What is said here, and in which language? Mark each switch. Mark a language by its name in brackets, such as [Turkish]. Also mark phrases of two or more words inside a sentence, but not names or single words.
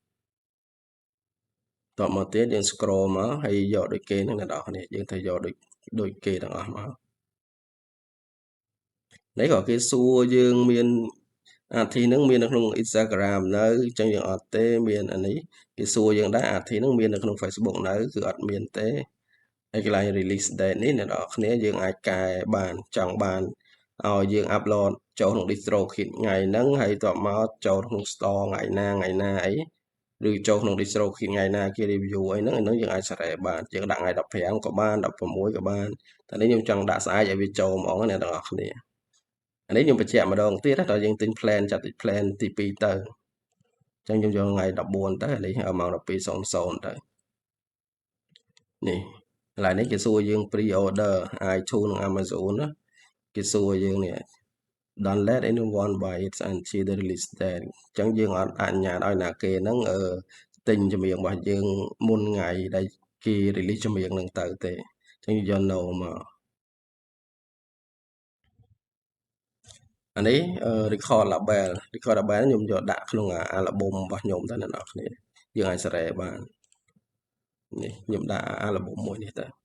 [Khmer] តបមកទៀតយើង scroll មកហើយយកដូចគេហ្នឹងណាបងប្អូនយើងត្រូវយកដូចគេទាំងអស់មកនេះក៏គេសួរយើងមានអាធីហ្នឹងមាននៅក្នុង Instagram នៅអញ្ចឹងយើងអត់ទេមានអានេះគេសួរយើងដែរអាធីហ្នឹងមាន នៅក្នុង Facebook នៅគឺអត់មានទេហើយកន្លែង [English] release date [Khmer] នេះអ្នកនរគ្នាយើងអាចកែបានចង់បានឲ្យយើង upload ចូលក្នុង DistroKid ថ្ងៃហ្នឹងហើយតបមកចូល ក្នុង store ថ្ងៃណាអីឬចូលក្នុង DistroKid ថ្ងៃណាគេ review អីហ្នឹងយើងអាចសេរីបានយើងដាក់ថ្ងៃ15ក៏បាន16ក៏បានតែនេះ ខ្ញុំចង់ដាក់ស្អែកឲ្យវាចូលហ្មងអ្នកនរគ្នាអានេះខ្ញុំបញ្ជាក់ម្ដងទៀតដល់យើងទិញ plan ចាត់ plan ទី2ទៅអញ្ចឹងខ្ញុំយកថ្ងៃ14ទៅឥឡូវម៉ោង12:00ទៅនេះកន្លែងនេះគេសួរយើង [English] pre order [Khmer] iTunes និង Amazon ណាគេសួរយើងនេះ [English] don't let anyone buy it until the release date [Khmer] អញ្ចឹងយើងអត់អនុញ្ញាតឲ្យណាគេហ្នឹងទិញចម្រៀងរបស់យើងមុនថ្ងៃដែលគេ release ចម្រៀងហ្នឹងទៅទេអញ្ចឹងយក no មក អានេះ [English] record label [Khmer] ខ្ញុំយកដាក់ក្នុងអាល់ប៊ុមរបស់ខ្ញុំទៅអ្នកនរគ្នាយើងអាចសេរីបាននេះខ្ញុំដាក់អាល់ប៊ុមមួយនេះទៅ